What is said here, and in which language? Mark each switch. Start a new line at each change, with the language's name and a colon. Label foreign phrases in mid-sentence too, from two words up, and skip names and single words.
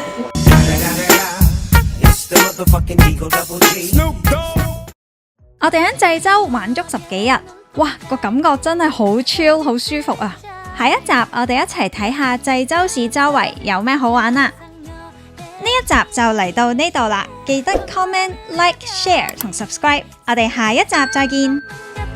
Cantonese: 我哋喺濟州玩足10幾日，哇，個感覺真係好 chill， 好舒服啊！下一集我哋一齊睇下濟州市周圍有咩好玩啦。呢一集就嚟到呢度啦，記得
English: comment、like、share
Cantonese: 同 subscribe，我哋下一集再見。